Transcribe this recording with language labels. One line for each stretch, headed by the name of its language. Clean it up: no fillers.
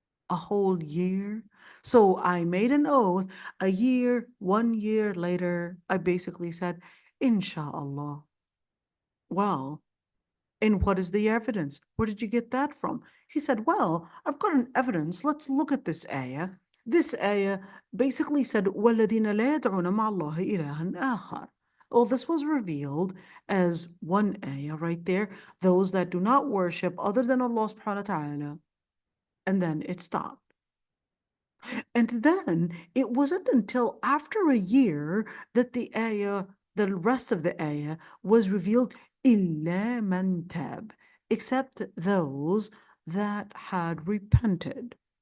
English: A whole year? So I made an oath a year, 1 year later, I basically said, Inshallah. Well, and what is the evidence? Where did you get that from? He said, well, I've got an evidence. Let's look at this ayah. This ayah basically said,
Arabic: وَالَّذِينَ لَا يَدْعُونَ مَعَ اللَّهِ إِلَهًا آخَرَ.
English: Well, this was revealed as one ayah right there. Those that do not worship other than Allah subhanahu wa ta'ala. And then it stopped. And then it wasn't until after a year that the rest of the ayah was revealed,
Arabic: إِلَّا مَنْ تَابَ,
English: except those that had repented.